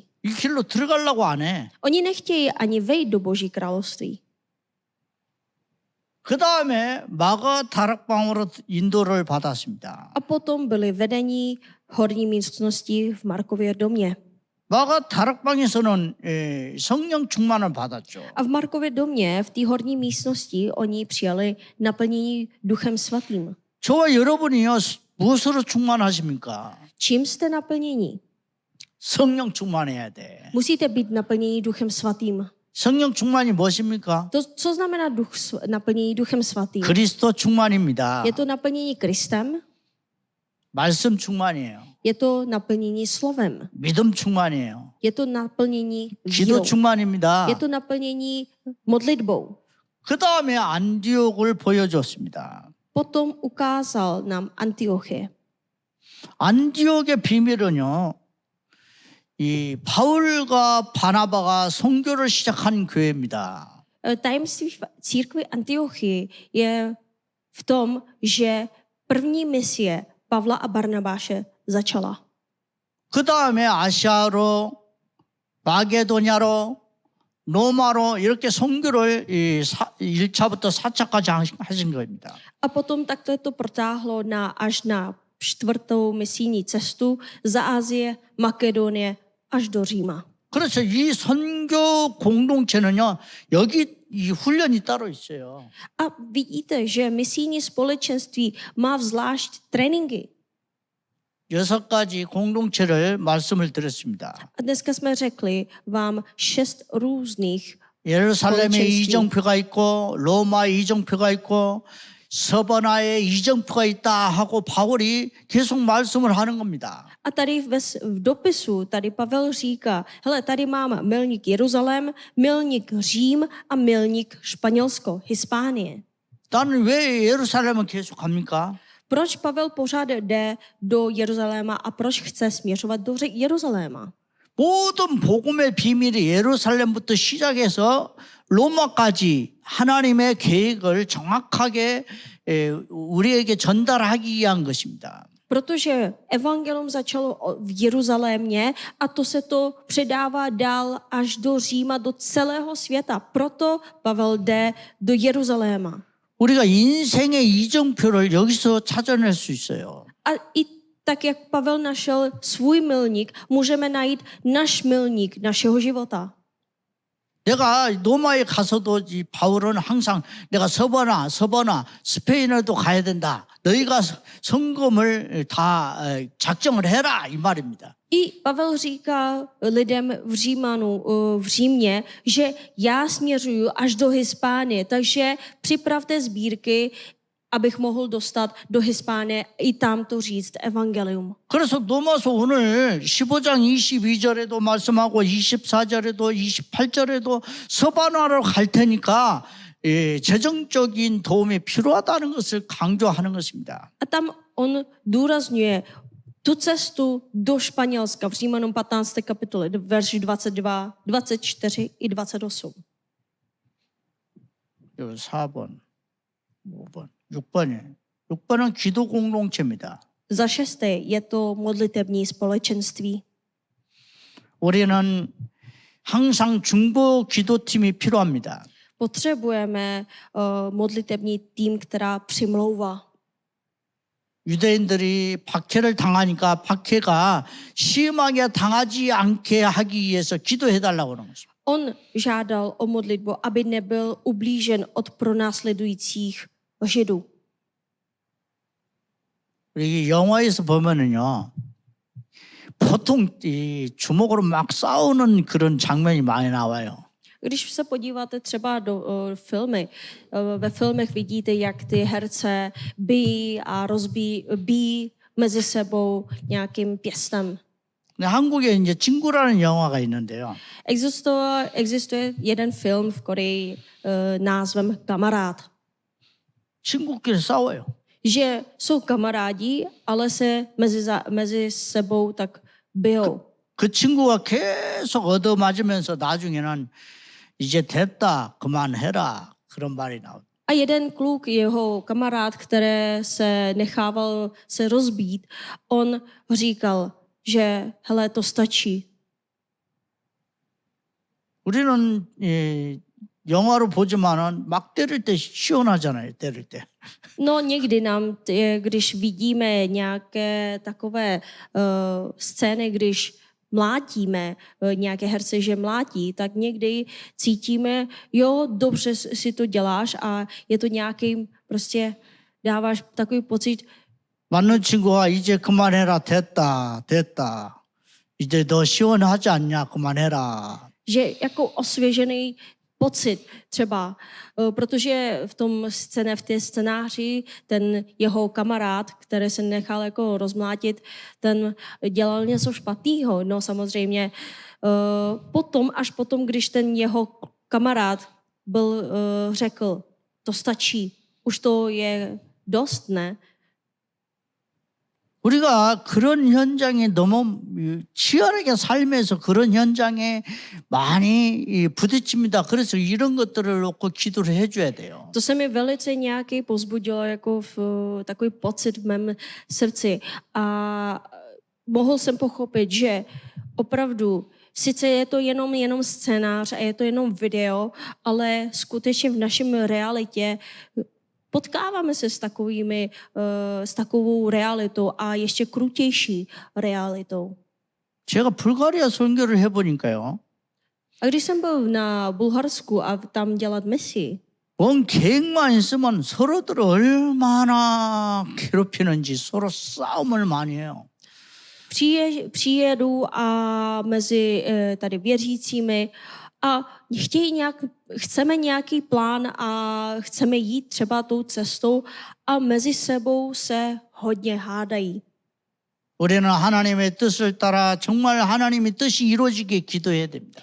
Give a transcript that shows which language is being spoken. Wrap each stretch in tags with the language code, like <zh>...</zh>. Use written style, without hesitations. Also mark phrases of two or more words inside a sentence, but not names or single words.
<ko>이 길로 들어가려고 안 해.</ko> <cs>Oni nechtějí ani vejít do Boží království.</cs> <ko>그 다음에 마가 다락방으로 인도를 받았습니다.</ko> <cs>A potom byli vedení horní místnosti v Markově domě.</cs> <ko>마가 다락방에서는 성령 충만을 받았죠.</ko> <cs>A v Markově domě, v té horní místnosti, oni přijali naplnění Duchem Svatým.</cs> <ko>저와 여러분이요 무엇으로 충만하십니까?</ko> <cs>Čím jste naplnění?</cs> <ko>성령 충만해야 돼.</ko> <cs>Musíte být naplnění Duchem Svatým.</cs> <ko>성령 충만이 무엇입니까?</ko> <cs>To, co znamená naplnění Duchem Svatým?</cs> <ko>그리스도 충만입니다.</ko> <cs>Je to naplnění Kristem?</cs> <ko>말씀 충만이에요.</ko> <cs>Je to naplnění slovem?</cs> <ko>믿음 충만이에요.</ko> <cs>Je to naplnění</cs> <ko>기도</ko> <cs>vírou?</cs> <ko>충만입니다.</ko> <cs>Je to naplnění modlitbou?</cs> <ko>그 다음에 안디옥을 보여줬습니다.</ko> <cs>Potom ukázal nám Antiochie.</cs> <ko>안디옥의 비밀은요. 이 바울과 바나바가 선교를 시작한 교회입니다.</ko> <cs>Tajemství církvi Antiochii je v tom, že první misie Pavla a Barnabáše začala.</cs> <ko>그 다음에 아시아로, 마게도냐로, 로마로 이렇게 선교를 1차부터 4차까지 하신 겁니다.</ko> <cs>A potom takto je to protáhlo až na 4. misijní cestu za Asie, Makedonie až do Říma.</cs> <ko>그래서 이 선교 공동체는요, 여기 이 훈련이 따로 있어요.</ko> <cs>A vidíte, že misijní společenství má zvlášť tréninky.</cs> <ko>6가지 공동체를 말씀을 드렸습니다.</ko> <cs>A dneska jsme řekli vám 6 různých</cs> <ko>예루살렘에 공동체ství. 이정표가 있고 로마에 이정표가 있고 서바나에 이정표가 있다 하고 바울이 계속 말씀을 하는 겁니다.</ko> <cs>A tady v dopisu tady Pavel říká, hele, tady mám milník Jeruzalém, milník Řím a milník Španělsko, Hispánie.</cs> <ko>나는 왜 예루살렘을 계속 갑니까?</ko> <cs>Proč Pavel pořád jde do Jeruzaléma a proč chce směřovat do Jeruzaléma?</cs> <ko>모든 복음의 비밀이 예루살렘부터 시작해서 로마까지 하나님의 계획을 정확하게 우리에게 전달하기 위한 것입니다.</ko> <cs>Protože evangelium začalo v Jeruzalémě a to se to předává dál až do Říma, do celého světa. Proto Pavel jde do Jeruzaléma.</cs> <ko>우리가 인생의 이정표를 여기서 찾아낼 수 있어요.</ko> <cs>A i tak, jak Pavel našel svůj milník, můžeme najít náš milník našeho života.</cs> <ko>내가 로마에 가서도 이 바울은 항상 내가 서버나 스페인에도 가야 된다. 너희가 성금을 다 작정을 해라 이 말입니다.</ko> <cs>I Pavel říká lidem v Římě, že já směřuju až do Hispánie, takže připravte sbírky, abych mohl dostat do Hispánie i tam to říct evangelium.</cs> <ko>그래서 로마서 오늘 15장 22절에도 말씀하고 24절에도 28절에도 서바나로 갈 테니까 재정적인 도움이 필요하다는 것을 강조하는 것입니다.</ko> <cs>A tam on důrazňuje tu cestu do Španělska v Římanům 15. kapitole, verš 22, 24 i 28.</cs> <ko>4번, 5번, 6번은 기도 공동체입니다.</ko> <cs>Za šesté je to modlitební společenství.</cs> <ko>우리는 항상 중보 기도팀이 필요합니다.</ko> <cs>Potřebujeme modlitební tým, která přimlouvá.</cs> <ko>유대인들이 박해를 당하니까 박해가 심하게 당하지 않게 하기 위해서 기도해달라고 하는 것입니다.</ko> <cs>On žádal o modlitbu, aby nebyl ublížen od pronásledujících Židů.</cs> <ko>우리 영화에서 보면은요, 보통 이 주먹으로 막 싸우는 그런 장면이 많이 나와요.</ko> <cs>Když se podíváte třeba do filmy, ve filmech vidíte, jak ty herce bijí a bijí mezi sebou nějakým pěstem.</cs> <ko>근데 한국에 이제 친구라는 영화가 있는데요.</ko> <cs>Existuje jeden film v Koreji názvem Kamarád.</cs> <ko>친구끼리 싸워요.</ko> <cs>Že jsou kamarádi, ale se mezi sebou tak bijou.</cs> <ko>그 친구가 계속 얻어맞으면서 나중에는 이제 됐다, 그만해라 그런 말이 나와요.</ko> <cs>A jeden kluk, jeho kamarád, který se nechával se rozbít, on říkal, že hele, to stačí.</cs> <ko>우리는 영화로 보지만은 막 때릴 때 시원하잖아요, 때릴 때.</ko> <cs>No někdy nám, když vidíme nějaké takové scény, když mlátíme nějaké herce, že mlátí, tak někdy cítíme, jo, dobře si to děláš a je to nějaký, prostě dáváš takový pocit.</cs> <ko>맞는 친구가 이제 그만해라, 됐다. 이제 너 시원하지 않냐, 그만해라.</ko> <cs>Že jako osvěžený pocit třeba, protože v té scénáři ten jeho kamarád, který se nechal jako rozmlátit, ten dělal něco špatného. No samozřejmě až potom, když ten jeho kamarád řekl, to stačí, už to je dost, ne?</cs> <ko>우리가 그런 현장에 너무 치열하게 살면서 그런 현장에 많이 부딪힙니다. 그래서 이런 것들을 놓고 기도를 해줘야 돼요.</ko> <cs>To se mi velice nějaký povzbudilo jako takový pocit v mém srdci a mohl jsem pochopit, že opravdu sice je to jenom scénář a je to jenom video, ale skutečně v našem realitě potkáváme se s takovou realitou a ještě krutější realitou.</cs> <ko>제가 불가리아 선교를 해보니까요.</ko> <cs>A když jsem byl na Bulharsku a tam dělat misi,</cs> <ko>뭔 계획만 있으면 서로들 얼마나 괴롭히는지 서로 싸움을 많이 해요.</ko> <cs>přijedu a mezi tady věřícími a chceme nějaký plán a chceme jít třeba tou cestou a mezi sebou se hodně hádají.</cs> <ko>우리는 하나님의 뜻을 따라 정말 하나님의 뜻이 이루어지게 기도해야 됩니다.</ko>